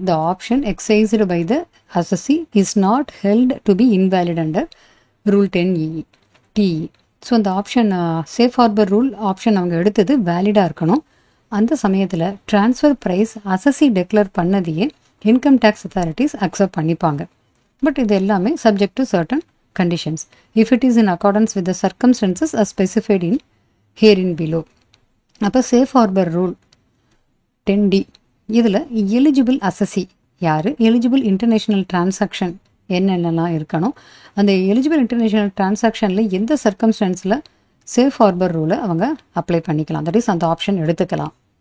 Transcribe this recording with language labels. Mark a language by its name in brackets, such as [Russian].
[English] The option exercised by the assessee is not held to be invalid under rule 10TE. [Tamil] So அந்த option safe harbour rule option அவங்க எடுத்தது வேலிடாக இருக்கணும். அந்த சமயத்தில் transfer price அசஸி declare பண்ணதையே income tax authorities accept பண்ணிப்பாங்க. [English] but [Tamil] இது எல்லாமே [English] Subject to certain conditions if it is in accordance with the circumstances as specified in herein below. [Tamil] அப்போ சேஃப் ஹார்பர் ரூல் 10D இதில் எலிஜிபிள் அசஸி யார், எலிஜிபிள் இன்டர்நேஷ்னல் டிரான்சாக்ஷன் என்னென்னலாம் இருக்கணும், அந்த eligible international டிரான்சாக்ஷனில் எந்த சர்க்கம்ஸ்டன்ஸில் சேஃப் ஹார்பர் ரூலை அவங்க அப்ளை பண்ணிக்கலாம், தட் இஸ் அந்த ஆப்ஷன் எடுத்துக்கலாம்.